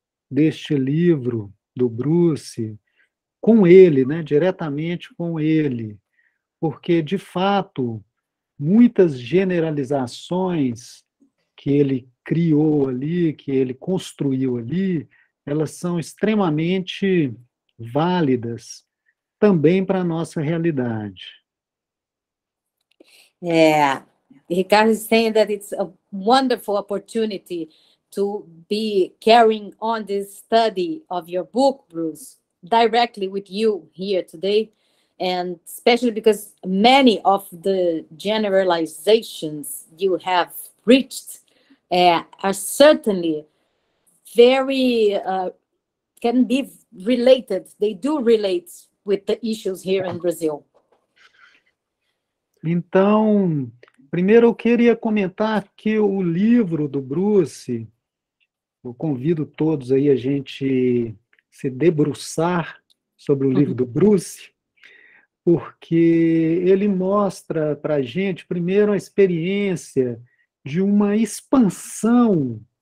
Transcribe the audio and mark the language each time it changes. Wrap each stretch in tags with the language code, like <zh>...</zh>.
<pt>deste livro do Bruce com ele, né, diretamente com ele, porque, de fato, muitas generalizações que ele criou ali, que ele construiu ali, elas são extremamente válidas também para a nossa realidade.</pt> <en>Ricardo is saying that it's a wonderful opportunity to be carrying on this study of your book, Bruce, directly with you here today, and especially because many of the generalizations you have reached are certainly very, can be related, they do relate with the issues here in Brazil.</en> <pt>Então, primeiro eu queria comentar que o livro do Bruce, eu convido todos aí a gente se debruçar sobre o livro do Bruce, porque ele mostra para a gente, primeiro, a experiência de uma expansão,</pt>